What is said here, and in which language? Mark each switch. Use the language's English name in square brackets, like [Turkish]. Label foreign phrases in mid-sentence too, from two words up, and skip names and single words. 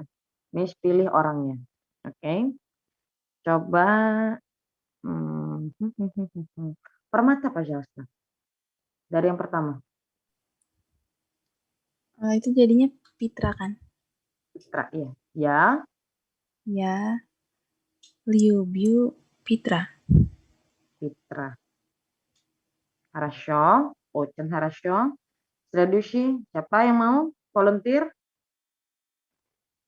[Indonesian] Miss pilih orangnya. Oke. Coba. [Russian] Permata, пожалуйста. [Indonesian] Dari yang pertama. Itu jadinya Pitra kan? Pitra, iya. Ya. Ya. [Russian] Люблю Pitra. Pitra. Хорошо. Очень хорошо. Следующий. [Indonesian] Siapa yang mau volunteer?